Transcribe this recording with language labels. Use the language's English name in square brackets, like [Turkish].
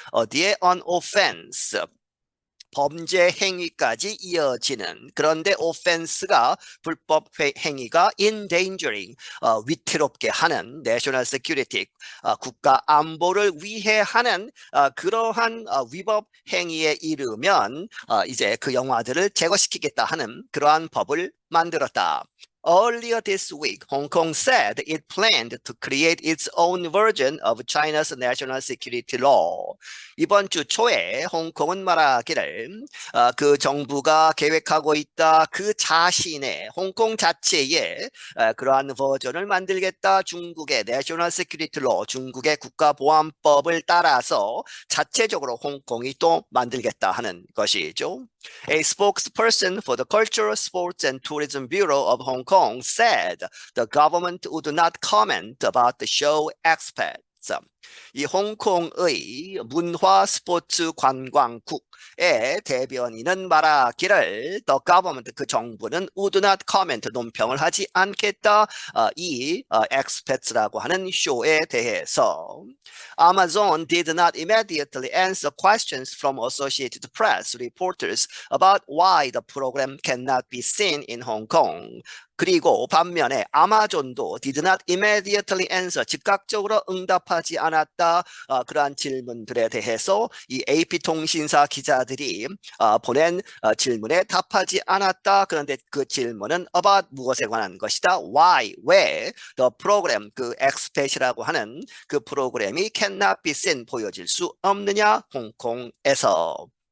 [Korean] 어디에 on offense 범죄 행위까지 이어지는 그런데 offense가 불법 행위가 endangering 위태롭게 하는 national security 국가 안보를 위해 하는 그러한 위법 행위에 이르면 이제 그 영화들을 제거시키겠다 하는 그러한 법을 만들었다. [English] Earlier this week, Hong Kong said it planned to create its own version of China's national security law. [Korean] 이번 주 초에 홍콩은 말하기를 그 정부가 계획하고 있다. 그 자신의 홍콩 자체의 그러한 버전을 만들겠다. 중국의 National Security Law, 중국의 국가보안법을 따라서 자체적으로 홍콩이 또 만들겠다 하는 것이죠. [English] A spokesperson for the Cultural, Sports and Tourism Bureau of Hong Kong said the government would not comment about the show aspects. [Korean] 이 홍콩의 문화 스포츠 관광국의 대변인은 말하기를 the government 그 정부는 would not comment 논평을 하지 않겠다 이 expects라고 하는 쇼에 대해서. [English] Amazon did not immediately answer questions from Associated Press reporters about why the program cannot be seen in Hong Kong. [Korean] 그리고 반면에 아마존도 did not immediately answer 즉각적으로 응답하지 않았다. 그러한 질문들에 대해서 이 AP통신사 기자들이 보낸 질문에 답하지 않았다. 그런데 그 질문은 about 무엇에 관한 것이다. Why, 왜 the program 그 expat이라고 하는 그 프로그램이 cannot be seen 보여질 수 없느냐 홍콩에서.